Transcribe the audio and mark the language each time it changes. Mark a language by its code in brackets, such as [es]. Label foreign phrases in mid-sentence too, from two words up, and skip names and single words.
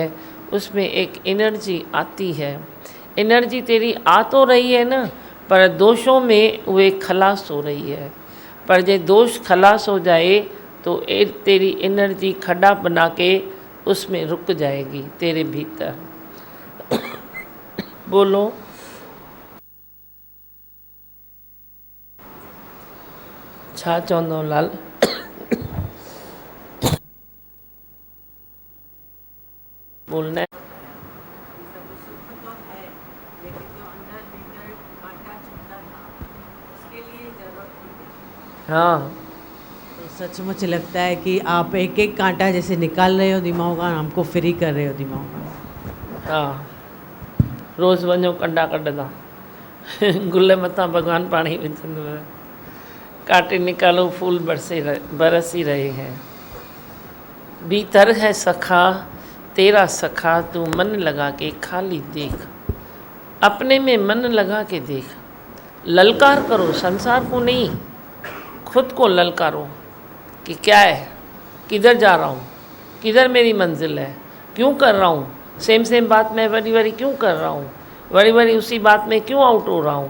[hi] उसमें एक एनर्जी आती है, एनर्जी तेरी आ तो रही है ना, पर दोषों में वे खलास हो रही है। पर जे दोष खलास हो जाए तो तेरी एनर्जी खड्डा बना के उसमें रुक जाएगी तेरे भीतर। [sd] बोलो। छा चवंदो लाल? [hi] बोलना है। हाँ, तो सचमुच लगता है कि आप एक एक कांटा जैसे निकाल रहे हो दिमाग का, हमको फ्री कर रहे हो दिमाग का। हाँ, [sd] रोज़ वञो कंडा कढंदा, गुल मथा भगवान पाणी विझंदो, [hi] काटे निकालो फूल बरस ही रहे हैं। भीतर है सखा तेरा सखा, तू मन लगा के खाली देख, अपने में मन लगा के देख। ललकार करो, संसार को नहीं, खुद को ललकारो कि क्या है, किधर जा रहा हूँ, किधर मेरी मंजिल है, क्यों कर रहा हूँ सेम बात मैं बड़ी बड़ी क्यों कर रहा हूँ, बड़ी बड़ी उसी बात में क्यों आउट हो रहा हूँ।